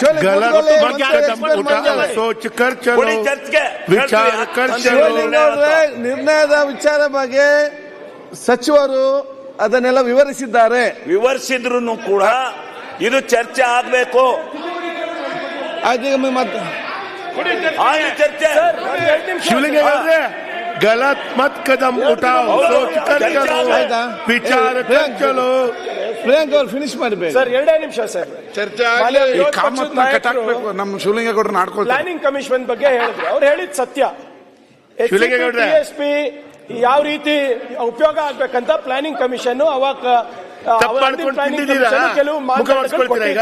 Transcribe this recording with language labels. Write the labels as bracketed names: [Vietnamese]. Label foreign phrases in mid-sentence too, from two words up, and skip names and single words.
[Kannada] ನಿರ್ಣಯದ ವಿಚಾರ ಬಗ್ಗೆ ಸಚಿವರು ಅದನ್ನೆಲ್ಲ ವಿವರಿಸಿದ್ದಾರೆ. ವಿವರಿಸಿದ್ರು ಕೂಡ ಇದು ಚರ್ಚೆ ಆಗ್ಬೇಕು. ಚರ್ಚೆ [Hindi] ಶಿವಲಿಂಗ गलत मत कदम उठाओ, सोच कर चलो, विचार कर चलो. [Kannada] ಪ್ರಿಯಾಂಕ್ ಅವ್ರು ಫಿನಿಶ್ ಮಾಡಬೇಕು ಸರ್. 2 ನಿಮಿಷ ಸರ್. ಚರ್ಚೆ ನಮ್ಮ ಶಿವಲಿಂಗೇಗೌಡರನ್ನ ಆಡ್ಕೊಳ್ತಾರೆ. ಪ್ಲಾನಿಂಗ್ ಕಮಿಷನ್ ಬಗ್ಗೆ ಹೇಳಿದ್ರು. ಅವ್ರು ಹೇಳಿದ್ ಸತ್ಯ. SCP ಯಾವ ರೀತಿ ಉಪಯೋಗ ಆಗ್ಬೇಕಂತ ಪ್ಲಾನಿಂಗ್ ಕಮಿಷನ್ ಅವಾಗ ಕೆಲವು ಮಾತುಗಳು.